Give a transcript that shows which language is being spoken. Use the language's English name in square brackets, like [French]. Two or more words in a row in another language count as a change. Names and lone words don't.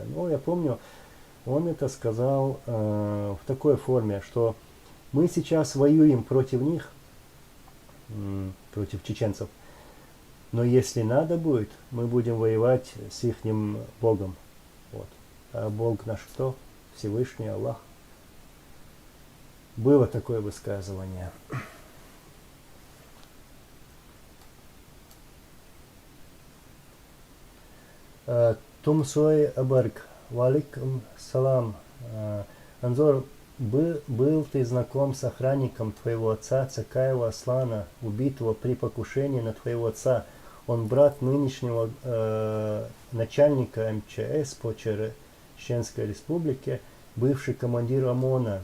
[Russian] Но я помню, он это сказал в такой форме, что мы сейчас воюем против них, против чеченцев, но если надо будет, мы будем воевать с ихним Богом. Вот. А Бог наш кто? Всевышний Аллах. Было такое высказывание. Тумсой Абарг. [Arabic] وعليكم السلام. [Russian] Анзор, был ты знаком с охранником твоего отца Цакаева Аслана, убитого при покушении на твоего отца? Он брат нынешнего начальника МЧС по Чеченской республике, бывший командир ОМОНа.